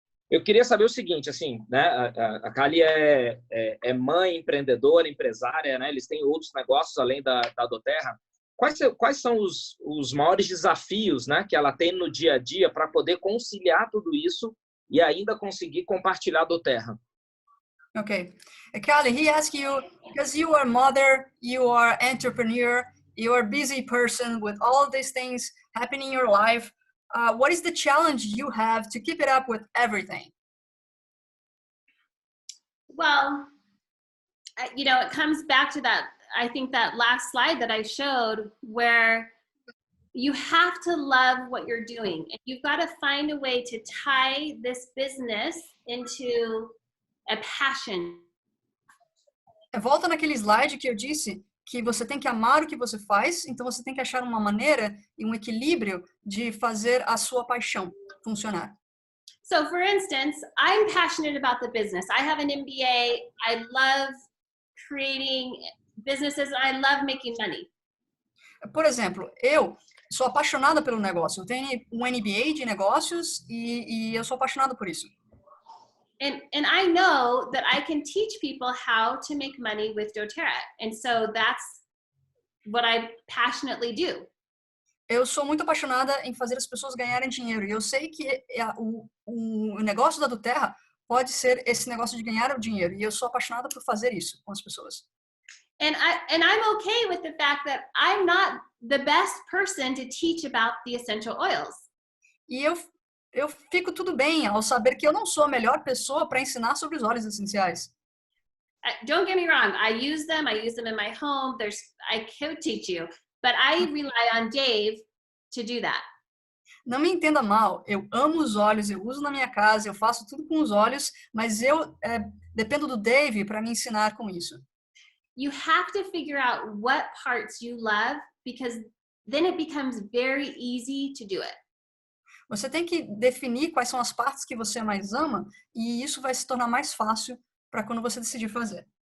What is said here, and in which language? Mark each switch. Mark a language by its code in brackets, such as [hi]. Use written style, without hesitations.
[pt] Eu queria saber o seguinte, assim, né? A Kali é mãe, empreendedora, empresária, né? Eles têm outros negócios além da doTERRA. Quais são os maiores desafios, né, que ela tem no dia a dia para poder conciliar tudo isso e ainda conseguir compartilhar a doTERRA? [en] Okay. Kali, he asked you, because you are mother, you are entrepreneur, you are a busy person with all these things happening in your life. What is the challenge you have to keep it up with everything? Well, it comes back to that, I think that last slide that I showed, where you have to love what you're doing. And you've got to find a way to tie this business into a passion. [pt] Volta naquele slide que eu disse que você tem que amar o que você faz, então você tem que achar uma maneira e um equilíbrio de fazer a sua paixão funcionar. [en] So for instance, I'm passionate about the business. I have an MBA. I love creating businesses. I love making money. [pt] Por exemplo, eu sou apaixonada pelo negócio. Eu tenho um MBA de negócios e eu sou apaixonada por isso. [en] And I know that I can teach people how to make money with doTERRA. And so that's what I passionately do. [pt] Eu sou muito apaixonada em fazer as pessoas ganharem dinheiro. E eu sei que o negócio da doTERRA pode ser esse negócio de ganhar o dinheiro. E eu sou apaixonada por fazer isso com as pessoas. [en] And I'm okay with the fact that I'm not the best person to teach about the essential oils. [pt] E eu fico tudo bem ao saber que eu não sou a melhor pessoa para ensinar sobre os óleos essenciais. [en] Don't get me wrong. I use them in my home. I could teach you, but I rely on Dave to do that. [pt] Não me entenda mal. Eu amo os óleos, eu uso na minha casa, eu faço tudo com os óleos, mas eu dependo do Dave para me ensinar com isso. [en] You have to figure out what parts you love, because then it becomes very easy to do it. [pt] Você tem que definir quais são as partes que você mais ama e isso vai se tornar mais fácil para quando você decidir fazer.